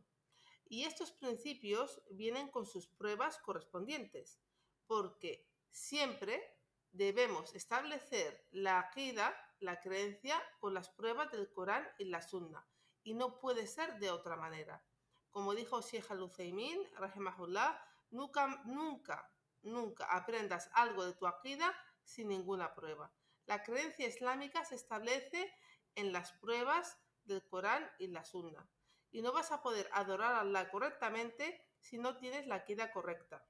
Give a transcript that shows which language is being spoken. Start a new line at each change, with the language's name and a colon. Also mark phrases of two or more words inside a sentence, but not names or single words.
Spanish: Y estos principios vienen con sus pruebas correspondientes, porque siempre debemos establecer la aqida, la creencia, con las pruebas del Corán y la Sunna, y no puede ser de otra manera. Como dijo Sheikh al-Uthaymin, rahimahullah, nunca aprendas algo de tu aqida sin ninguna prueba. La creencia islámica se establece en las pruebas del Corán y la Sunna, y no vas a poder adorar a Allah correctamente si no tienes la aqida correcta.